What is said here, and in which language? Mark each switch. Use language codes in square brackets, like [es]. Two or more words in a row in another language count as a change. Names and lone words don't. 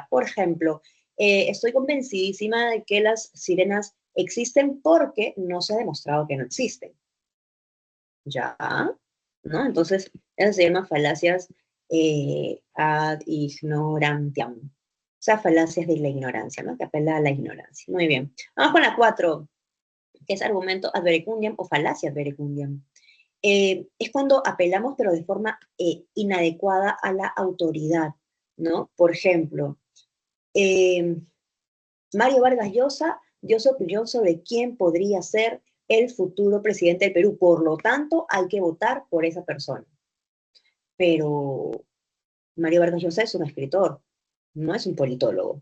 [es] Por ejemplo, estoy convencidísima de que las sirenas existen porque no se ha demostrado que no existen. ¿Ya? ¿No? Entonces, eso se llama falacias [la] ad ignorantiam. [es] O sea, falacias de la ignorancia, ¿no? Que apela a la ignorancia. Muy bien. Vamos con la 4, que es argumento [la] ad verecundiam [es] o falacia [la] ad verecundiam. [es] Es cuando apelamos, pero de forma inadecuada a la autoridad, ¿no? Por ejemplo, eh, Mario Vargas Llosa dio su opinión sobre quién podría ser el futuro presidente del Perú. Por lo tanto, hay que votar por esa persona. Pero Mario Vargas Llosa es un escritor, no es un politólogo.